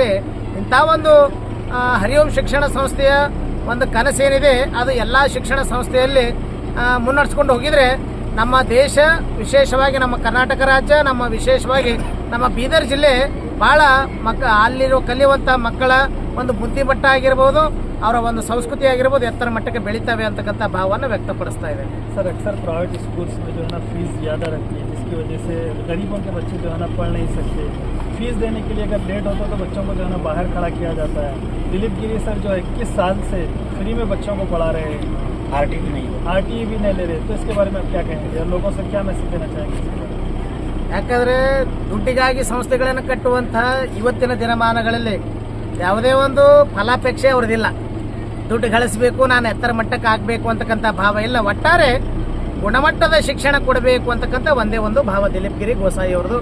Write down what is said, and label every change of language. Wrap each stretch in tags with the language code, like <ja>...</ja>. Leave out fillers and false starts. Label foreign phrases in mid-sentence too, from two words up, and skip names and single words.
<kn>ಇಂಥ ಒಂದು ಹರಿಓಂ ಶಿಕ್ಷಣ ಸಂಸ್ಥೆಯ ಒಂದು ಕನಸೇನಿದೆ ಅದು ಎಲ್ಲ ಶಿಕ್ಷಣ ಸಂಸ್ಥೆಯಲ್ಲಿ ಮುನ್ನಡೆಸ್ಕೊಂಡು ಹೋಗಿದರೆ ನಮ್ಮ ದೇಶ, ವಿಶೇಷವಾಗಿ ನಮ್ಮ ಕರ್ನಾಟಕ ರಾಜ್ಯ, ನಮ್ಮ ವಿಶೇಷವಾಗಿ ನಮ್ಮ ಬೀದರ್ ಜಿಲ್ಲೆ ಭಾಳ ಅಲ್ಲಿರೋ ಕಲಿಯುವಂಥ ಮಕ್ಕಳ ಒಂದು ಬುದ್ಧಿಮಟ್ಟ ಆಗಿರ್ಬೋದು, ಅವರ ಒಂದು ಸಂಸ್ಕೃತಿ ಆಗಿರ್ಬೋದು ಎತ್ತರ ಮಟ್ಟಕ್ಕೆ ಬೆಳೀತವೆ ಅಂತಕ್ಕಂಥ ಭಾವವನ್ನು ವ್ಯಕ್ತಪಡಿಸ್ತಾ ಇದೆ.</kn> <hi>सर अक्सर</hi> <en>private schools</en> <hi>में जो है ना फीस ज़्यादा रहती है, जिसकी वजह से गरीबों के बच्चे जो है ना पढ़ नहीं सकते. फीस देने के लिए अगर लेट होता तो बच्चों को जो है ना बाहर खड़ा किया जाता है. दिलीप गिरी सर जो 21 साल से फ्री में बच्चों को पढ़ा रहे हैं, आरटीई भी नहीं ले रहे, तो इसके बारे में आप क्या कहेंगे? लोगों से क्या मैसेज देना चाहेंगे?</hi> <kn>ಯಾಕಂದರೆ ದುಡ್ಡಿಗಾಗಿ ಸಂಸ್ಥೆಗಳನ್ನು ಕಟ್ಟುವಂಥ ಇವತ್ತಿನ ದಿನಮಾನಗಳಲ್ಲಿ ಯಾವುದೇ ಒಂದು ಫಲಾಪೇಕ್ಷೆ ಅವ್ರದ್ದಿಲ್ಲ. ದುಡ್ಡು ಗಳಿಸಬೇಕು, ನಾನು ಎತ್ತರ ಮಟ್ಟಕ್ಕೆ ಆಗಬೇಕು ಅಂತಕ್ಕಂಥ ಭಾವ ಇಲ್ಲ. ಒಟ್ಟಾರೆ ಗುಣಮಟ್ಟದ ಶಿಕ್ಷಣ ಕೊಡಬೇಕು ಅಂತಕ್ಕಂಥ ಒಂದೇ ಒಂದು ಭಾವ ದಿಲೀಪ್ ಗಿರಿ ಗೋಸಾಯಿ ಅವ್ರದ್ದು.</kn>